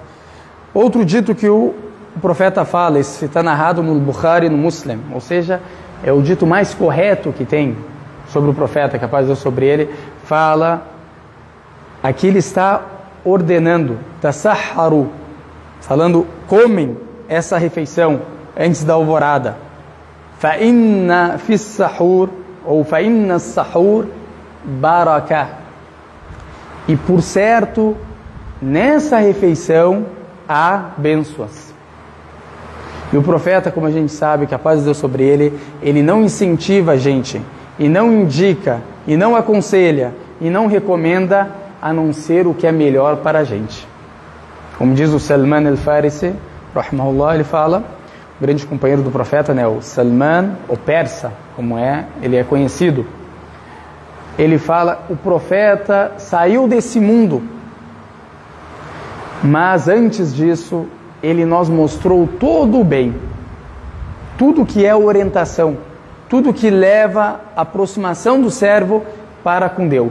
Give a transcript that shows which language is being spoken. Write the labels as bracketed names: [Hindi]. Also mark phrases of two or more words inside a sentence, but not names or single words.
[Portuguese] Outro dito que o profeta fala, esse está narrado no Bukhari e no Muslim, ou seja, é o dito mais correto que tem sobre o profeta, que a paz de Deus sobre ele, fala, aqui ele está ordenando, tasahharu, falando, comem essa refeição antes da alvorada, [Arabic] فَإِنَّ فِي السَّحُورِ ou فَإِنَّ السَّحُورِ بَرَكَةٌ. [Portuguese] E por certo, nessa refeição há bênçãos. E o profeta, como a gente sabe, que a paz de Deus sobre ele não incentiva a gente, e não indica, e não aconselha, e não recomenda, a não ser o que é melhor para a gente. Como diz o Salman al-Farisi, rahimahullah, ele fala, o grande companheiro do profeta, né, o Salman, o persa, como ele é conhecido, ele fala, o profeta saiu desse mundo, mas antes disso, ele nos mostrou todo o bem, tudo que é orientação, tudo que leva à aproximação do servo para com Deus.